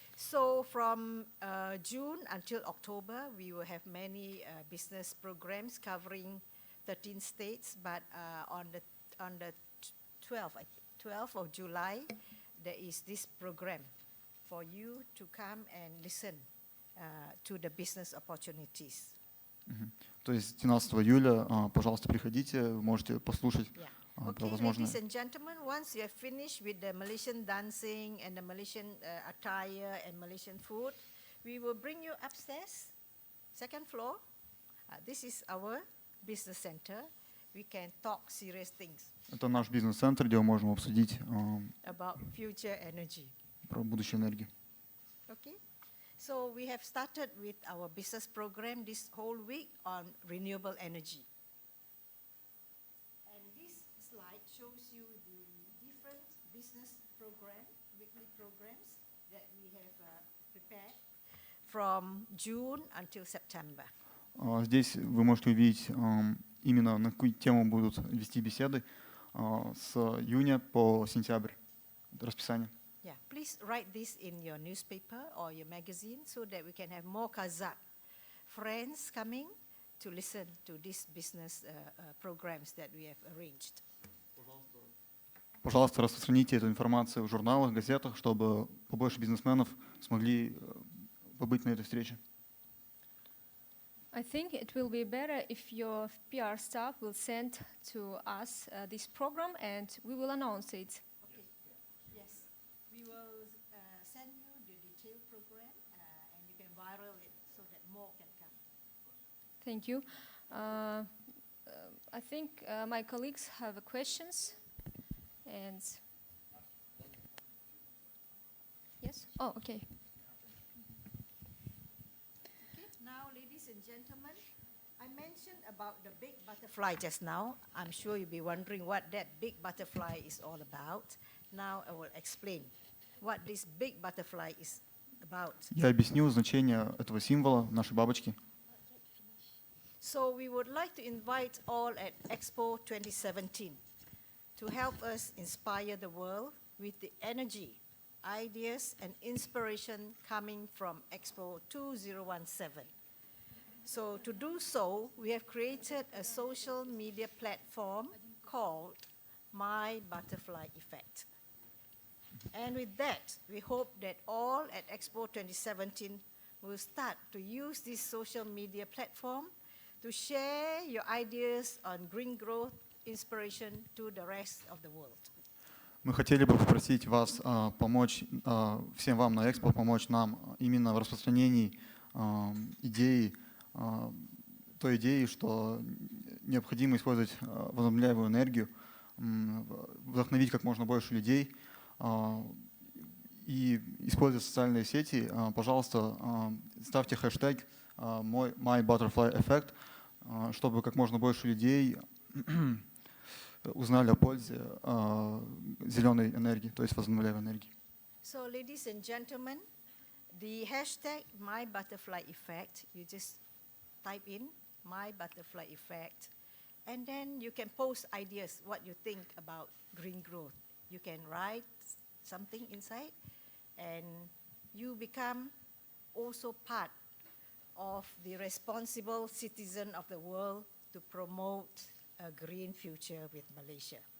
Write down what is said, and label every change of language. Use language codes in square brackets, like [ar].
[en] So from June until October, we will have many business programs covering 13 states. But on the 12th of July, there is this program for you to come and listen to the business opportunities. [ru] То есть 12 июля, пожалуйста, приходите, вы можете послушать про [en] Okay, [ru] возможные. [en] ladies and gentlemen, once you have finished with the Malaysian dancing and the Malaysian attire and Malaysian food, we will bring you upstairs, second floor. This is our business center. We can talk serious things [ru] Это наш бизнес-центр, где мы можем обсудить [en] about future energy. [ru] про будущую энергию. [en] Okay, so we have started with our business program this whole week on renewable energy. And this slide shows you the different business program, weekly programs that we have prepared from June until September. [ru] Здесь вы можете увидеть именно на какую тему будут вести беседы с июня по сентябрь. Это расписание. [en] Yeah, please write this in your newspaper or your magazine so that we can have more Kazakh friends coming to listen to these business programs that we have arranged. [ru] Пожалуйста, распространите эту информацию в журналах, газетах, чтобы побольше бизнесменов смогли побыть на этой встрече. [en] I think it will be better if your PR staff will send to us this program and we will announce it. Okay. Yes, we will send you the detailed program and you can viral it so that more can come. Thank you. I think my colleagues have questions. And yes? Oh, okay. Okay, now ladies and gentlemen, I mentioned about the big butterfly just now. I'm sure you'll be wondering what that big butterfly is all about. Now I will explain what this big butterfly is about. [ru] Я объясню значение этого символа нашей бабочки. [en] So we would like to invite all at EXPO 2017 to help us inspire the world with the energy, ideas, and inspiration coming from EXPO 2017. So to do so, we have created a social media platform called My Butterfly Effect. And with that, we hope that all at EXPO 2017 will start to use this social media platform to share your ideas on green growth inspiration to the rest of the world. [ru] Мы хотели бы попросить вас помочь, всем вам на Экспо, помочь нам именно в распространении идеи, той идеи, что необходимо использовать возобновляемую энергию, вдохновить как можно больше людей и используя социальные сети. Пожалуйста, ставьте хэштег My Butterfly Effect, чтобы как можно больше людей узнали о пользе зеленой энергии, то есть возобновляемой энергии. [en] So, ladies and gentlemen, the hashtag My Butterfly Effect, you just type in My Butterfly Effect, and then you can post ideas, what you think about green growth. You can write something inside, and you become also part of the responsible citizen of the world to promote a green future with Malaysia.